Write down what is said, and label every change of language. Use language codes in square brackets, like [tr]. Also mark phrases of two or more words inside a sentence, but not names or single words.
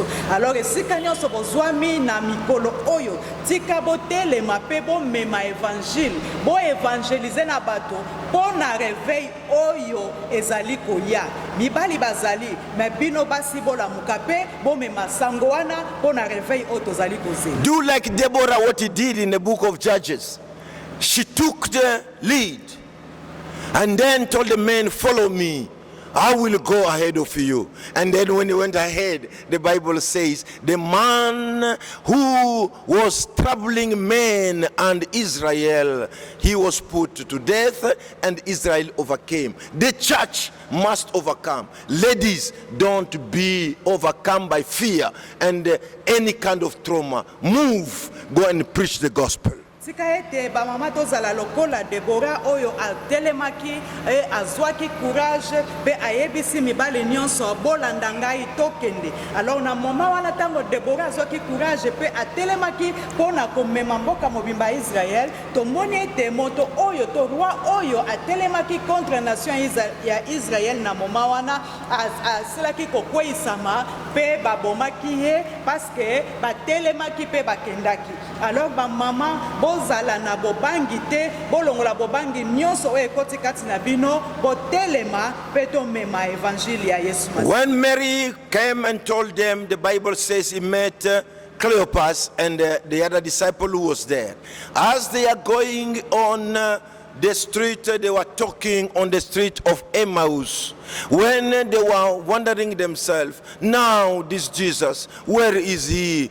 [ln] Alors esika nyonso bozwami na mikolo oyo tika botelema pe bomema évangile bo évangéliser na bato pona réveil oyo ezali koya. Mibali bazali me bino basi bolamuka pe bomema sango wana pona réveil oyo tozali koze. [en] Do like Deborah, what he did in the book of Judges. She took the lead and then told the men, follow me, I will go ahead of you. And then when he went ahead, the Bible says, the man who was troubling men and Israel, he was put to death and Israel overcame. The church must overcome. Ladies, don't be overcome by fear and any kind of trauma. Move, go and preach the gospel. [ln] Sika ete ba mama tozala lokola Deborah oyo atelemaki azwaki courage pe ayebisi mibali nyonso bolanda ngai tokende. Alors na mama wana tango Deborah azwaki courage pe atelemaki pona komema mboka mobimba Israël, tomoni ete moto oyo to roi oyo atelemaki [fr] contre nation [ln] ya Israël na mama wana asilaki kokweisama pe babomaki ye [fr] parce que [ln] batelemaki mpe bakendaki. Alors bamama bozala na bobangi te, bolongola bobangi nyonso oyo ekoti kati na bino, botelema mpe tomema evangile ya Yesu Masihi. [en] When Mary came and told them, the Bible says he met Cleopas and the other disciple who was there. As they are going on the street, they were talking on the street of Emmaus. When they were wondering themselves, now this Jesus, where is he?